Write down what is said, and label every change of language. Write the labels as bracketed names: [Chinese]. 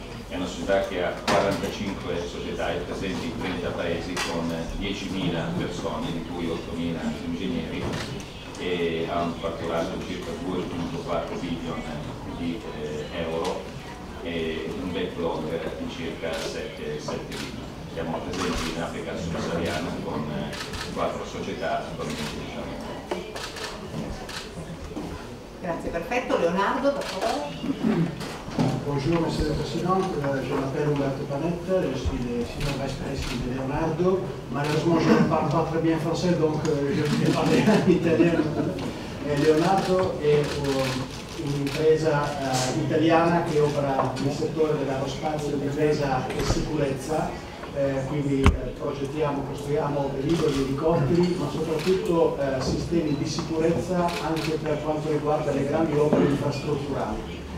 [Italian] È una società che ha 45 società presenti in 30 paesi con 10.000 persone, di cui 8.000 ingegneri, e ha un fatturato di circa 2,4 billion di euro e un backlog di circa 7 billion. Siamo presenti in Africa subsahariana con 4 società attualmente in Grazie, perfetto. Leonardo, per favore. [French] Bonjour Monsieur le Président, je m'appelle Umberto Panetta, je suis le senior vice president de Leonardo. Malheureusement je ne parle pas très bien français donc je vais parler en italien. [Italian] Leonardo è un'impresa italiana che opera nel settore dell'aerospazio, difesa e sicurezza, quindi progettiamo, costruiamo velivoli, elicotteri, ma soprattutto sistemi di sicurezza anche per quanto riguarda le grandi opere infrastrutturali.